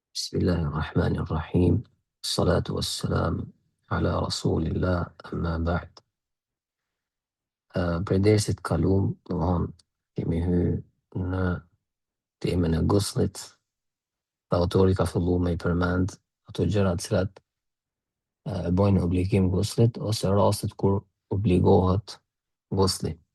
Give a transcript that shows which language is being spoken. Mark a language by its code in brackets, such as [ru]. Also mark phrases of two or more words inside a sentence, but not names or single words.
[ar] بسم الله الرحمن الرحيم. الصلاة والسلام على رسول الله أما بعد. [sq] Për dersit kalum, kemi hy në temën e guslit, dhe autori ka fillu me I përmend ato gjëra të cilat bojnë obligim guslit ose rastet kur obligohet gusli.